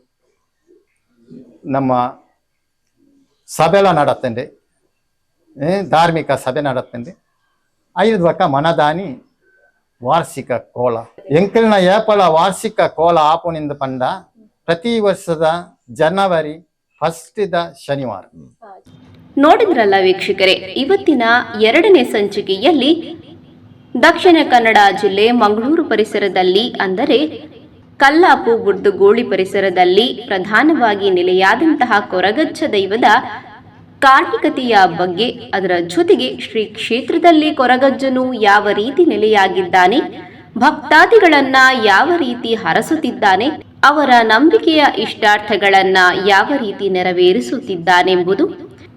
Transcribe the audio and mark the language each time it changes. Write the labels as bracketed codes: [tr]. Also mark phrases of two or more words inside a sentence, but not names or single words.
[tcy] ನಮ್ಮ ಸಭೆಲ ನಡತ್ತಂಡೆ ಧಾರ್ಮಿಕ ಸಭೆ ನಡತ್ತಂಡೆ 5 ಬಕ್ಕ ಮನದಾನಿ ವಾರ್ಷಿಕ ಕೋಲ ಎಂಕಲ್ನ ಏಪಲ ವಾರ್ಷಿಕ ಕೋಲ ಆಪುನಿಂದ ಪಂಡ ಪ್ರತಿ ವರ್ಷದ ಜನವರಿ 1ದ ಶನಿವಾರ. [kn] ನೋಡಿದ್ರಲ್ಲ ವೀಕ್ಷಕರೇ, ಇವತ್ತಿನ 2ನೇ ಸಂಚಿಕೆಯಲ್ಲಿ ದಕ್ಷಿಣ ಕನ್ನಡ ಜಿಲ್ಲೆ ಮಂಗಳೂರು ಪರಿಸರದಲ್ಲಿ ಅಂದರೆ ಕಲ್ಲಾಪು ಬುರ್ದುಗೋಳಿ ಪರಿಸರದಲ್ಲಿ ಪ್ರಧಾನವಾಗಿ ನೆಲೆಯಾದಂತಹ ಕೊರಗಜ್ಜ ದೈವದ ಕಾರ್ಮಿಕತೆಯ ಬಗ್ಗೆ, ಅದರ ಜೊತೆಗೆ ಶ್ರೀ ಕ್ಷೇತ್ರದಲ್ಲಿ ಕೊರಗಜ್ಜನು ಯಾವ ರೀತಿ ನೆಲೆಯಾಗಿದ್ದಾನೆ, ಭಕ್ತಾದಿಗಳನ್ನ ಯಾವ ರೀತಿ ಹರಸುತ್ತಿದ್ದಾನೆ, ಅವರ ನಂಬಿಕೆಯ ಇಷ್ಟಾರ್ಥಗಳನ್ನ ಯಾವ ರೀತಿ ನೆರವೇರಿಸುತ್ತಿದ್ದಾನೆಂಬುದು.